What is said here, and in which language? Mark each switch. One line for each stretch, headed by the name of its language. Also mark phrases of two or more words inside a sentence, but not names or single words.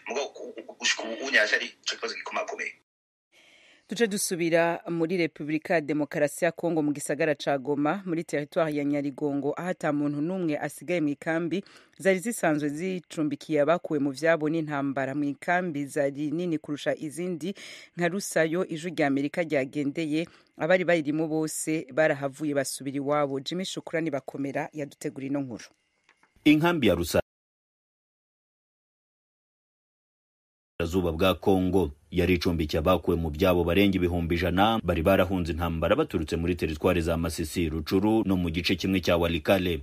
Rundi: Mugabo gushika ubunye aje ari ico kibazo gikomakomeye. Tuje dusubira muri Republika ya Demokarasi ya Kongo mu gisagara ca Goma muri territoire ya Nyarigongo aho ata muntu numwe asigaye mu ikambi zari zisanzwe zicumbikiye abakuwe mu vyabo n'intambara. Mu ikambi zari nini kurusha izindi nka Rusayo ijwi rya Amerika ryagendeye abari bayirimo bose barahavuye basubira iwabo. Jimmy Shukrani bakomera yadutegura ino nkuru.
Kinyarwanda: Inkambi ya Rusayo Zuba bwa Kongo yari icumbikiye abakuwe mu byabo barenga 100,000 bari barahunze intambara baturutse muri teritwari za Masisi, Rucuru no mu gice kimwe cya Walikale.